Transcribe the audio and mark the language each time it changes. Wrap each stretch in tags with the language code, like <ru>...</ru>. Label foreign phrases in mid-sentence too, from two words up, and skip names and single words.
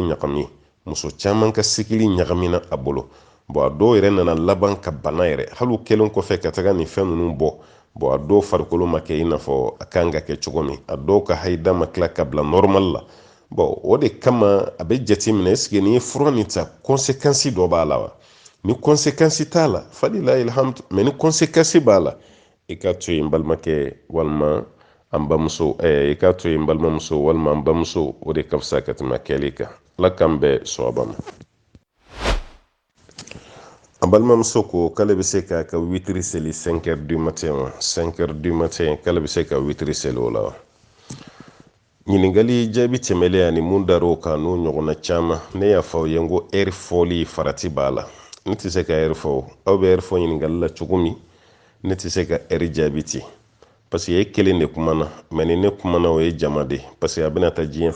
<bm>ɲagami muso caman ka sigili ɲagamina a bolo bon a dɔw yɛrɛ nana laban ka bana yɛrɛ hali u kelen kɔfɛ ka taga nin fɛn ninnu bɔ bon a dɔw farikolo ma kɛ i n'a fɔ a kan ka kɛ cogo min a dɔw ka hayida ma tila ka bila normal la bon o de kama a bɛ jate minɛ</bm> <fr>est-ce que</fr> <bm>n'i ye fura nin ta conséquence dɔ b'a la wa ni conséquence t'a la</bm> <ar>فلله الحمد</ar> <bm>mais ni conséquence b'a la i ka to yen n balimakɛ walima an bamuso i ka to yen n balimamuso walima an bamuso o de ka fisa ka tɛmɛ kɛli kan ala k'an bɛɛ sɔrɔba ma an balimamuso ko k'ale bɛ se k'a ka witiri seli</bm> <fr>5 heures du matin</fr> <bm>wa</bm> <fr>5 heures du matin</fr> <bm>k'ale bɛ se ka witiri seli o la wa ɲiningali jaabi tɛmɛlen ani mun dar'o kan n'o ɲɔgɔnna caman ne y'a fɔ aw ye n ko ɛri fɔli farati b'a la ne tɛ se ka ɛri fɔ aw bɛ ɛri fɔ ɲiningali la cogo min ne tɛ se ka ɛri jaabi ten</bm> <fr>parce que</fr> <bm>e kelen de kumana mais ni ne kumana o ye jama de</bm> <fr>parce que</fr> <bm>a bɛna taa diɲɛ</bm>